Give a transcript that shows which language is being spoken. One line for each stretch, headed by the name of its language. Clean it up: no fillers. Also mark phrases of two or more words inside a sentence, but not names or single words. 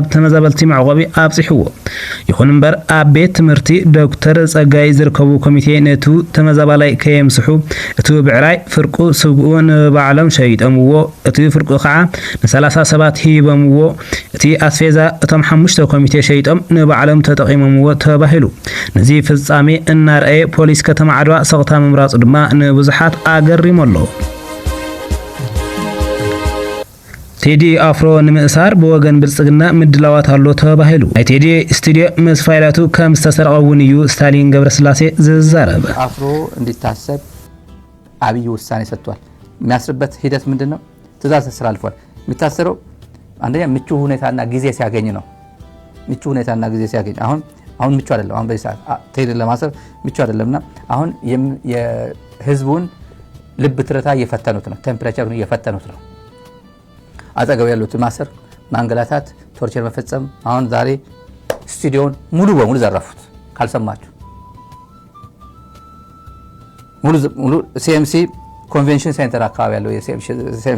Tigrinya: ተመዛበልቲ መዕቆቢ ኣብጽሕዎ። ይኹን እምበር ኣብ ቤት ትምህርቲ ዶክተር ጸጋይ ዝርከቡ ኮሚቴ ነቱ ተመዛባላይ ከየምስሑ እቲ ብዕራይ ፍርቁ ስግኡ ንባዕሎም ሸይጠምዎ እቲ ፍርቁ ከዓ ን30 ሰባት ሂቦምዎ እቲ ኣስፌዛ እቶም 5 ኮሚቴ ሸይጦም ንባዕሎም ተጠቂሞምዎ ተባሂሉ ነዚ ፍጻሜ እናርአየ ፖሊስ ከተማ ዓድዋ ሰቕታ ምምራጹ ድማ ንብዙሓት ኣገሪሙ ኣሎ። ቴዲ ኣፍሮ ንምእሳር ብወገን ብልጽግና ምድላዋት ኣሎ ተባሂሉ ናይ ቴዲ ስቱድዮ ምስ ፋይላቱ ከም ዝተሰርቀ እውን እዩ ስታሊን ገብረስላሴ ዝዛረበ።
Amharic: አፍሮ እንዲታሰብ አብይ ውሳኔ ሰጥቷል። የሚያስርበት ሂደት ምንድነው? ትእዛዝ ተላልፏል። የሚታሰረው አንደኛ ምቹ ሁኔታና ጊዜ ሲያገኝ ነው። ምቹ ሁኔታና ጊዜ ሲያገኝ አሁን ምቹ አይደለም። አሁን በዚህ ሰዓት ቴዲ ለማሰር ምቹ አይደለምና አሁን የህዝቡን ልብ ትርታ እየፈተኑት ነው። ቴምፕሬቸሩን እየፈተኑት ነው። አጠገብ ያሉት ማሰር፣ ማንገላታት፣ ቶርቸር መፈጸም። አሁን ዛሬ ስቱዲዮን ሙሉ በሙሉ ዘረፉት። ካልሰማችሁ ሙሉ ሲኤምሲ ኮንቬንሽን ሴንተር አካባቢ ያለው የሲኤምሲ